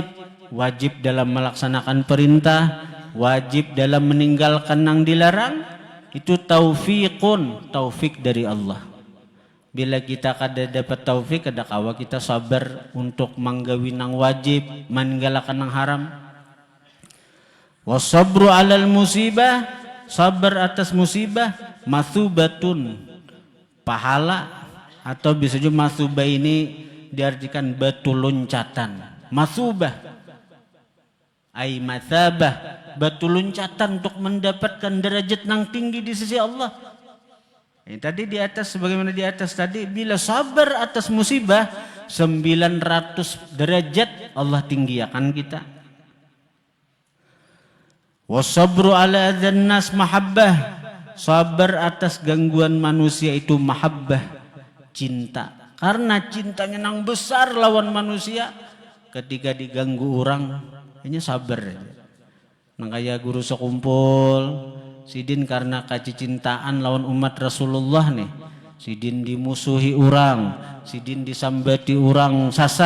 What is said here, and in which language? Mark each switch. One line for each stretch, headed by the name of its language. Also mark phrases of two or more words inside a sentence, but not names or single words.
Indonesian: Wajib dalam melaksanakan perintah, wajib dalam meninggalkan nang dilarang. Itu taufiqun, taufik dari Allah. Bila kita kada dapat taufik, kada kawa kita sabar untuk manggawi nang wajib, meninggalkan nang haram.
Arabic: والصبر على المصيبة,
Indonesian: sabar atas musibah, mathubatun, pahala, atau bisa juga mathubah ini diartikan batu loncatan.
Arabic: مثوبة أي مثابة,
Indonesian: batu loncatan untuk mendapatkan derajat nang tinggi di sisi Allah. Tadi di atas, sebagaimana di atas tadi, bila sabar atas musibah 900 derajat Allah tinggikan kita.
Arabic: والصبر على أذى الناس محبة,
Indonesian: sabar atas gangguan manusia itu mahabbah, cinta. Karena cintanya nang besar lawan manusia, ketika diganggu orang hanya sabar.
Banjar: Nang kaya guru sekumpul sidin karena kacicintaan lawan umat Rasulullah nih, sidin dimusuhi orang, sidin disambati orang sasat.